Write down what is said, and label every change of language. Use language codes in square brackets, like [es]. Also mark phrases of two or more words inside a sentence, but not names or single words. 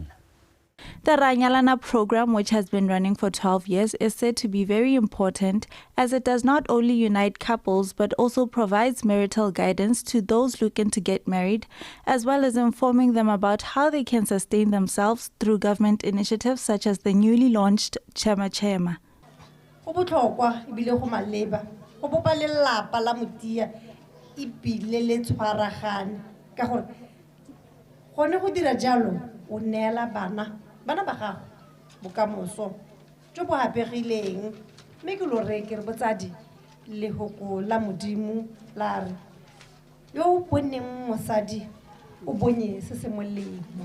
[en] The Ranyalana program, which has been running for 12 years, is said to be very important as it does not only unite couples but also provides marital guidance to those looking to get married, as well as informing them about how they can sustain themselves through government initiatives such as the newly launched Chema Chema. [tn] Go botlhokwa ebile go maleba go bopa lelapa la motia ebile le tshwaragane ka gore gone go dira jalo o neela bana ba gago bokamoso jo bo hapegileng mme ke lo re ke re botsadi le hoko la modimo la re yo o boneng mosadi o bonye se se molemo.